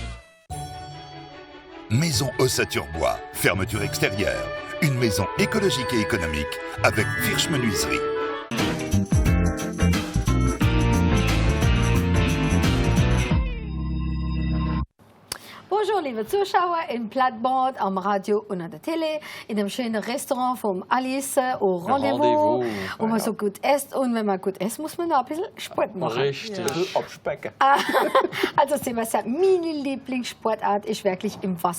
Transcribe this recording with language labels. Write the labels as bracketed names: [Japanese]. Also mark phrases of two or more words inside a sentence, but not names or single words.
[French] Maison Ossature-Bois, fermeture extérieure. Une maison écologique et économique avec Virch Menuiserie. Bonjour les [German] Zuschauer im Plattbord, am Radio und an der Tele, in dem schönen Restaurant vom Alice au Rendezvous, wo man so gut isst. Und wenn man gut isst, muss man noch ein bisschen Sport machen. Richtig, abspecken. Also Sebastian, meine Lieblingssportart ist wirklich im Wasser.